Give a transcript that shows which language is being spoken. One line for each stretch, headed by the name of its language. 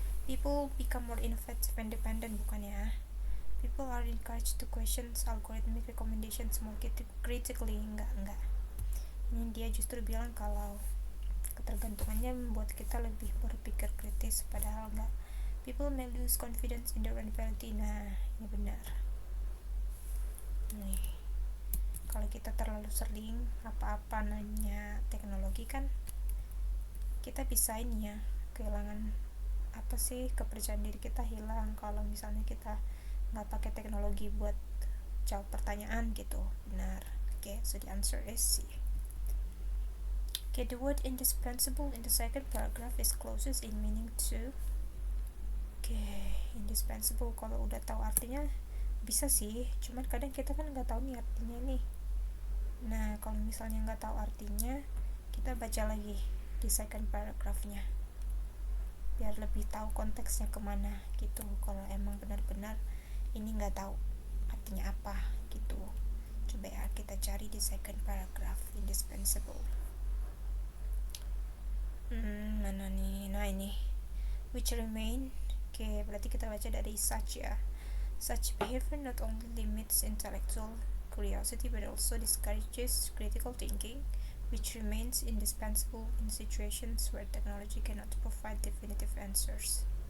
English: People become more innovative and dependent,
Indonesian: bukan ya.
English: People are encouraged to question algorithmic recommendations more critically.
Indonesian: Enggak. Ini dia justru bilang kalau ketergantungannya membuat kita lebih berpikir kritis, padahal enggak.
English: People may lose confidence in their own ability.
Indonesian: Nah, ini benar. Nih, kalau kita terlalu sering apa-apa nanya teknologi kan, kita bisa ini ya, kehilangan kepercayaan diri kita hilang kalau misalnya kita nggak pakai teknologi buat jawab pertanyaan gitu. Benar.
English: Okay, so the answer is C. Okay, the word indispensable in the second paragraph is closest in meaning to.
Indonesian: Okay, indispensable kalau udah tahu artinya bisa sih, cuman kadang kita kan nggak tahu nih artinya nih. Nah, kalau misalnya nggak tahu artinya, kita baca lagi di second paragraphnya biar lebih tahu konteksnya kemana gitu. Kalau emang benar-benar ini nggak tahu artinya apa gitu, coba ya kita cari di second paragraph indispensable. Mana nih? Nah, ini
English: which remain.
Indonesian: Oke, berarti kita baca dari such ya.
English: Such behavior not only limits intellectual curiosity but also discourages critical thinking, which remains indispensable in situations where technology cannot provide definitive answers.